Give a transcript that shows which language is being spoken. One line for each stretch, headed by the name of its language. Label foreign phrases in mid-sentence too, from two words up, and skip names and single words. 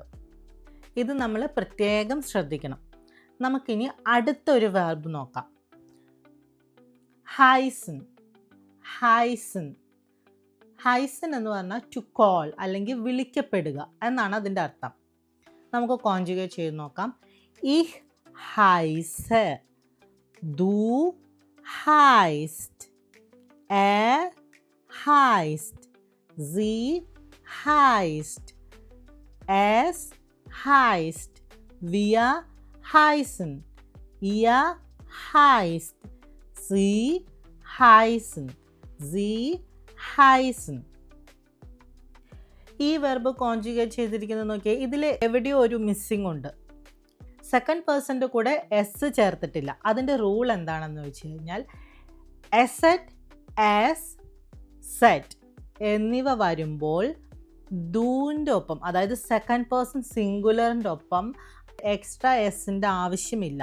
Malayalam: ഇത് നമ്മൾ പ്രത്യേകം ശ്രദ്ധിക്കണം. നമുക്കിനി അടുത്തൊരു വെർബ് നോക്കാം. ഹൈസൺ. ഹൈസൺ. ഹൈസൺ എന്ന് പറഞ്ഞാൽ
English: to call
Malayalam: അല്ലെങ്കിൽ വിളിക്കപ്പെടുക എന്നാണ് അതിൻ്റെ അർത്ഥം. നമുക്ക് കോൺജുഗേറ്റ് ചെയ്ത് നോക്കാം.
German: Ich heiße, du heißt, er heißt, sie heißt, es heißt, wir heißen, ihr heißt, sie heißen, sie heißen.
Malayalam: ഈ വെർബ് കോൺജുഗേറ്റ് ചെയ്തിരിക്കുന്നത് നോക്കിയാൽ ഇതിൽ എവിടെയോ ഒരു മിസ്സിംഗ് ഉണ്ട്. സെക്കൻഡ് പേഴ്സൻ്റെ കൂടെ എസ് ചേർത്തിട്ടില്ല. അതിൻ്റെ റൂൾ എന്താണെന്ന് വെച്ച് കഴിഞ്ഞാൽ എസെറ്റ്, ആസ്, സെറ്റ് എന്നിവ വരുമ്പോൾ ഡൂൻ്റെ ഒപ്പം, അതായത്
English: second person singular
Malayalam: ഒപ്പം എക്സ്ട്രാ എസിൻ്റെ ആവശ്യമില്ല.